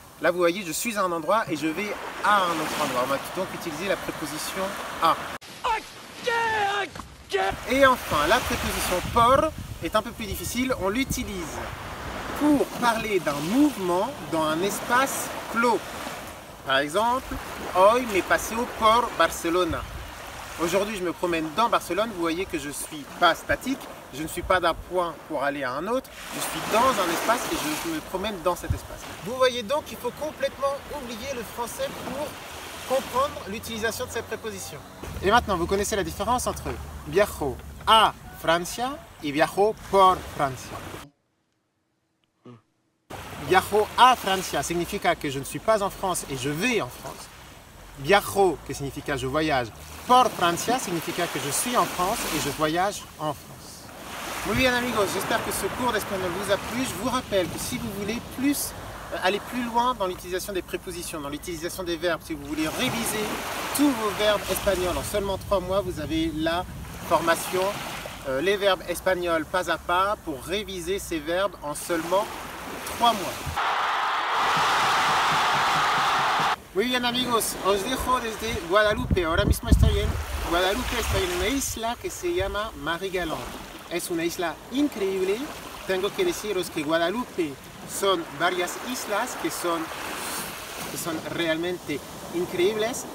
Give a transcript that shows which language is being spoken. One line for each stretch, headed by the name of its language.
French: Là, vous voyez, je suis à un endroit et je vais à un autre endroit. On va donc utiliser la préposition a. Et enfin, la préposition por est un peu plus difficile. On l'utilise pour parler d'un mouvement dans un espace clos.
Spanish: Par exemple, hoy me paseo por Barcelona.
French: Aujourd'hui, je me promène dans Barcelone. Vous voyez que je ne suis pas statique. Je ne suis pas d'un point pour aller à un autre. Je suis dans un espace et je me promène dans cet espace. Vous voyez donc qu'il faut complètement oublier le français pour comprendre l'utilisation de cette préposition. Et maintenant, vous connaissez la différence entre
Spanish: viajo a Francia
French: et
Spanish: viajo por Francia. Viajo a Francia significa que
French: je ne suis pas en France et je vais en France. Viajo, qui signifie je voyage,
Spanish: por Francia significa que
French: je suis en France et je voyage en France.
Spanish: Muy bien amigos,
French: j'espère que ce cours d'espagnol vous a plu. Je vous rappelle que si vous voulez aller plus loin dans l'utilisation des prépositions, dans l'utilisation des verbes, si vous voulez réviser tous vos verbes espagnols en seulement 3 mois, vous avez la formation les verbes espagnols pas à pas pour réviser ces verbes en seulement 3 mois.
Spanish: Muy bien amigos, os dejo desde Guadalupe. Ahora mismo estoy en Guadalupe, estoy en una isla que se llama Marie-Galante. Es una isla increíble. Tengo que deciros que Guadalupe son varias islas que son realmente increíbles.